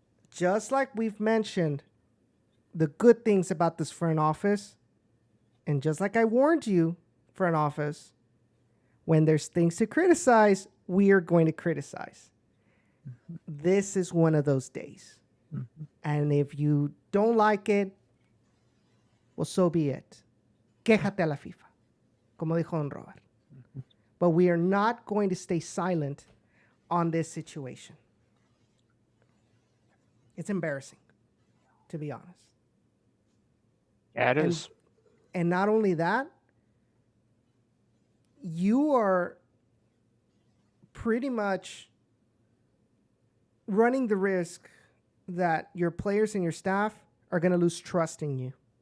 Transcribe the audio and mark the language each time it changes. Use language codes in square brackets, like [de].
[en] Just like we've mentioned the good things about this front office, and just like I warned you, front office, when there's things to criticize, we are going to criticize. This is one of those days. And if you don't like it, well, so be it. [es] Quéjate a la FIFA, como dijo Don Robert. [en] But we are not going to stay silent on this situation. It's embarrassing, to be honest. Yeah, it is. And not only that, you are pretty much running the risk that your players and your staff are going to lose trust in you.